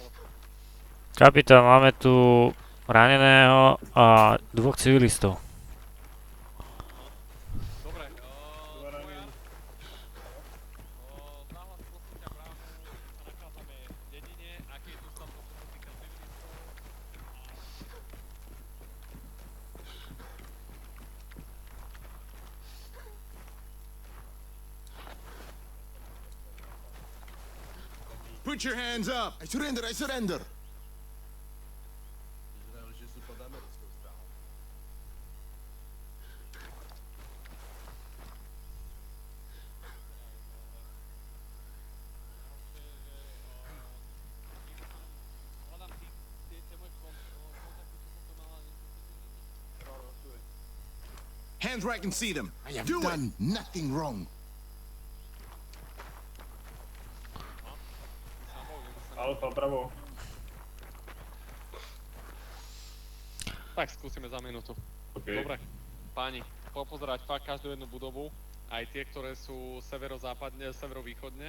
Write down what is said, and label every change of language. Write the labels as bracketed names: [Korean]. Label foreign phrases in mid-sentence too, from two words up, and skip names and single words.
[Slovak] Kapitán, máme tu raneného a 2 civilistov. Dobre, Dva ranení. záhlas prosím ťa bránu, sa nachádzame v dedine, aký je tu status, čo sa týka civilistov. [English] Put your hands up! I surrender, I surrender! [Slovak] Izrael, že sú pod americkou stranou. Hľadám tie moje kontakty, čo som tu mala, [English] Hands where I can see them. I have done nothing wrong. [Slovak] Alfa, bravo. Tak skúsime za minútu. OK. Dobre, páni, popozerať fakt každú jednu budovu, aj tie, ktoré sú severozápadne, severovýchodne.